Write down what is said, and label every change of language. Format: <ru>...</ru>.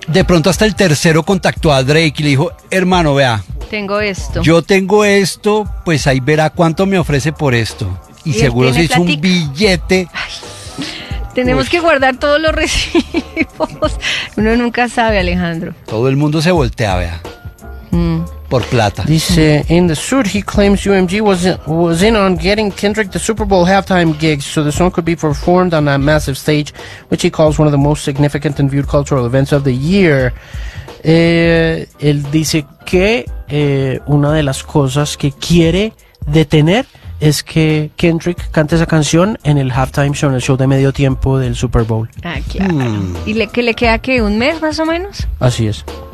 <es>De pronto hasta el tercero contactó a Drake y le dijo, hermano, vea. Tengo esto. Yo tengo esto, pues ahí verá cuánto me ofrece por esto. Y seguro se hizo un billete. Tenemos que guardar todos los recibos. Uno nunca sabe, Alejandro. Todo el mundo se voltea, vea. Por plata.</es> <en>Dice, in the suit, he claims UMG was in on getting Kendrick the Super Bowl halftime gig so the song could be performed on that massive stage, which he calls one of the most significant and viewed cultural events of the year.</en> <es>Él dice que una de las cosas que quiere detener es que Kendrick cante esa canción en el halftime show, en el show de medio tiempo del Super Bowl. Ah, claro. ¿Y le queda qué? ¿Un mes más o menos? Así es.</es>